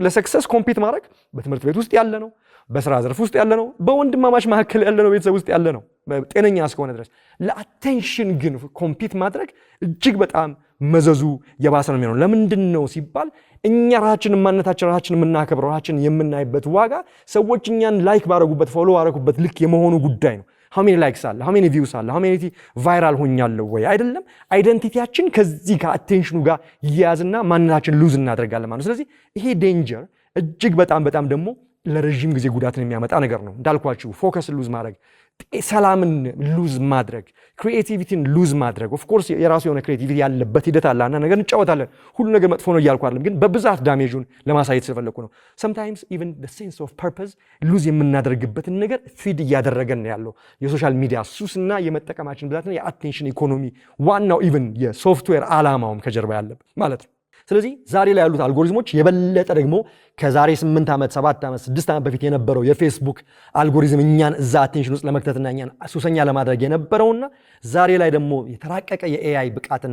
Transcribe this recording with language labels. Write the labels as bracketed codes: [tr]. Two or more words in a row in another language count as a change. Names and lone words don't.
[am] ለሰክሰስ ኮምፒት ማድረግ በትምህርት ቤት ውስጥ ያለ ነው፣ በስራ ዘርፍ ውስጥ ያለ ነው፣ በወንድማማች መካከል ያለ ነው፣ ቤተሰብ ውስጥ ያለ ነው ጤነኛ እስከሆነ ድረስ። ለአቴንሽን ግን ኮምፒት ማድረግ እጅግ በጣም መዘዙ የባሰ ነው የሚሆነው። ለምንድን ነው ሲባል እኛ ራሳችንን ማንነታችን ራሳችን የምናከብረው ራሳችን የምናይበት ዋጋ ሰዎች እኛን ላይክ ባረጉበት ፎሎ ባረጉበት ልክ የመሆኑ ጉዳይ ነው። [en] how many likes [am] አለ፣ [en] how many views [am] አለ፣ [en] how many [am] ቫይራል ሆኛለሁ ወይ አይደለም። አይደንቲቲያችን ከዚህ ጋር አቴንሽኑ ጋር ይያዝና ማንነታችን ሉዝ እናደርጋለን ማለት ነው። ስለዚህ ይሄ ዴንጀር እጅግ በጣም ደግሞ ለረጅም ጊዜ ጉዳትን የሚያመጣ ነገር ነው። እንዳልኳችሁ ፎከስን ሉዝ ማድረግ፣ ሰላምን ሉዝ ማድረግ፣ ክሪኤቲቪቲን ሉዝ ማድረግ። [en] of course [am] የራሱ የሆነ ክሪኤቲቪቲ ያለበት ሂደት አለ እና ነገር እንጫወታለን። ሁሉ ነገር መጥፎ ነው እያልኩ አይደለም፣ ግን በብዛት ዳሜጁን ለማሳየት ስለፈለኩ ነው። [en] sometimes even the sense of purpose [am] ሉዝ የምናደርግበትን ነገር ፊድ እያደረገን ያለው የሶሻል ሚዲያ ሱስና የመጠቀማችን ብዛትና የአቴንሽን ኢኮኖሚ ዋናው ኢቭን የሶፍትዌር ዓላማውም ከጀርባ ያለበት ማለት ነው። ስለዚህ ዛሬ ላይ ያሉት አልጎሪዝሞች የበለጠ ደግሞ ከዛሬ 8 ዓመት 7 ዓመት 6 ዓመት በፊት የነበረው የፌስቡክ አልጎሪዝም እኛን እዛ አቴንሽን ውስጥ ለመክተትና እኛን ሱሰኛ ለማድረግ የነበረውና ዛሬ ላይ ደግሞ የተራቀቀ የኤአይ ብቃትና